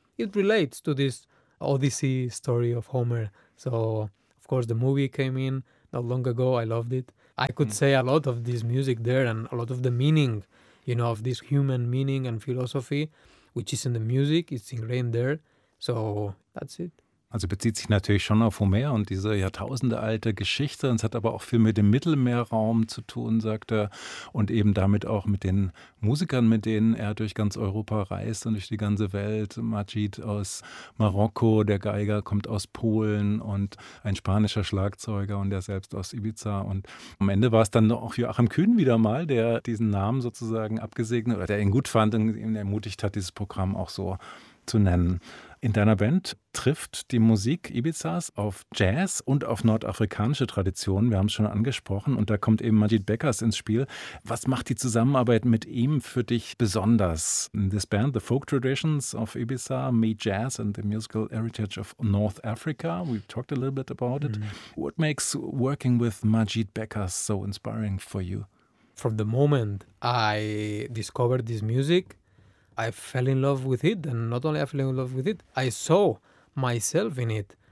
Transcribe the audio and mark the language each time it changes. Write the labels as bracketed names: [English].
[English] It relates to this Odyssey story of Homer. So, of course, the movie came in not long ago. I loved it. I could say a lot of this music there and a lot of the meaning, you know, of this human meaning and philosophy, which is in the music, it's ingrained there. So that's it. [German] Also bezieht sich natürlich schon auf Homer und diese jahrtausendealte Geschichte. Und es hat aber auch viel mit dem Mittelmeerraum zu tun, sagt er. Und eben damit auch mit den Musikern, mit denen er durch ganz Europa reist und durch die ganze Welt. Majid aus Marokko, der Geiger kommt aus Polen und ein spanischer Schlagzeuger und der selbst aus Ibiza. Und am Ende war es dann auch Joachim Kühn wieder mal, der diesen Namen sozusagen abgesegnet oder der ihn gut fand und ihn ermutigt hat, dieses Programm auch so zu nennen. In deiner Band trifft die Musik Ibizas auf Jazz und auf nordafrikanische Traditionen. Wir haben es schon angesprochen und da kommt eben Majid Beckers ins Spiel. Was macht die Zusammenarbeit mit ihm für dich besonders? [English] This band, the folk traditions of Ibiza, meet jazz and the musical heritage of North Africa. We've talked a little bit about it. What makes working with Majid Beckers so inspiring for you? From the moment I discovered this music, I fell in love with it, and not only I fell in love with it, I saw myself in it.